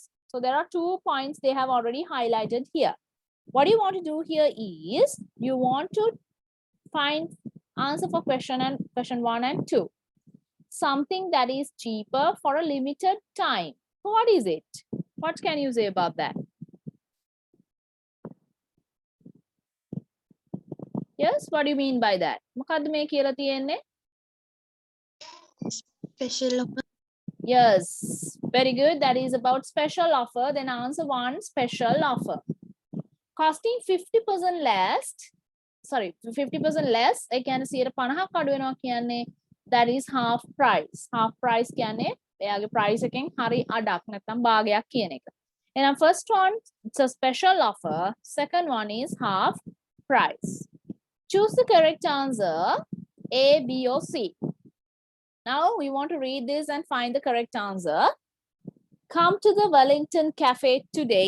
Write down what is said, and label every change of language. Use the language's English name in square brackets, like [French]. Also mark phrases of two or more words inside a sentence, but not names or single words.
[English] So there are 2 points they have already highlighted here. What you want to do here is you want to find answer for question 1 and 2. Something that is cheaper for a limited time. So what is it? What can you say about that? Yes, what do you mean by that? [Sinhala] මොකද්ද මේ කියලා තියෙන්නේ? [English] Special offer. Yes, very good. That is about special offer. Then answer 1, special offer. Costing 50% less. Sorry, 50% less. [Sinhala] ඒ කියන්නේ 50%ක් අඩු වෙනවා කියන්නේ [English] that is half price. Half price [Sinhala] කියන්නේ එයාගේ price එකෙන් හරි අඩක් නැත්නම් භාගයක් කියන එක. [English] එහෙනම් first one it's a special offer. Second one is half price. Choose the correct answer, A, B, or C. Now we want to read this and find the correct answer. Come to the Wellington Cafe today.